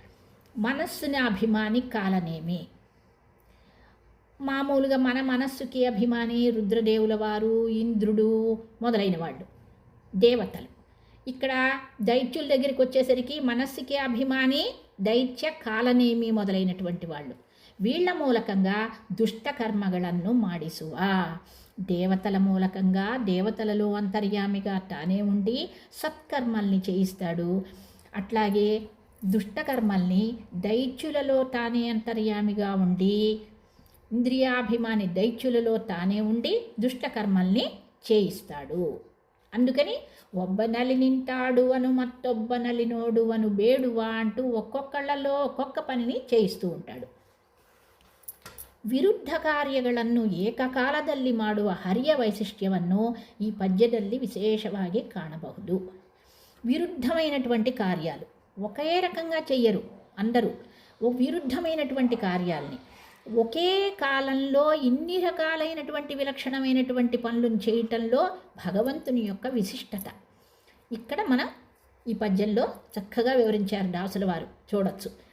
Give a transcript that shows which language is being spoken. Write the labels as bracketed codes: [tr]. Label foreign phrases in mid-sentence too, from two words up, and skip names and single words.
[te] మనస్సుని అభిమాని కాలనేమి, మామూలుగా మన మనస్సుకి అభిమాని రుద్రదేవుల వారు, ఇంద్రుడు మొదలైన వాళ్ళు దేవతలు. ఇక్కడ దైత్యుల దగ్గరికి వచ్చేసరికి మనస్సుకి అభిమాని దైత్య కాలనేమి మొదలైనటువంటి వాళ్ళు. [kn] వీళ్ళ మూలకంగా ದುಷ್ಟ ಕರ್ಮಗಳನ್ನು ಮಾಡಿಸುವ, [te] దేవతల మూలకంగా దేవతలలో అంతర్యామిగా తానే ఉండి సత్కర్మల్ని చేయిస్తాడు. అట్లాగే దుష్టకర్మల్ని దైత్యులలో తానే అంతర్యామిగా ఉండి, ఇంద్రియాభిమాని దైత్యులలో తానే ఉండి దుష్టకర్మల్ని చేయిస్తాడు. అందుకని [kn] ಒಬ್ಬನಲಿ ನಿಂಟಾಡು ಅನು ಮತ್ತೊಬ್ಬನಲಿ ನೋಡು ಅನು ಬೇಡುವಾ [te] అంటూ ఒక్కొక్కళ్ళలో ఒక్కొక్క పనిని చేయిస్తూ ఉంటాడు. [kn] ವಿರುದ್ಧ ಕಾರ್ಯಗಳನ್ನು ಏಕಕಾಲದಲ್ಲಿ ಮಾಡುವ ಹರಿಯ ವೈಶಿಷ್ಟ್ಯವನ್ನು ಈ ಪದ್ಯದಲ್ಲಿ ವಿಶೇಷವಾಗಿ ಕಾಣಬಹುದು. [te] విరుద్ధమైనటువంటి కార్యాలు ఒకే రకంగా చెయ్యరు అందరూ. విరుద్ధమైనటువంటి కార్యాలని ఒకే కాలంలో ఇన్ని రకాలైనటువంటి విలక్షణమైనటువంటి పనులను చేయటంలో భగవంతుని యొక్క విశిష్టత ఇక్కడ మనం ఈ పద్యంలో చక్కగా వివరించారు దాసుల వారు, చూడొచ్చు.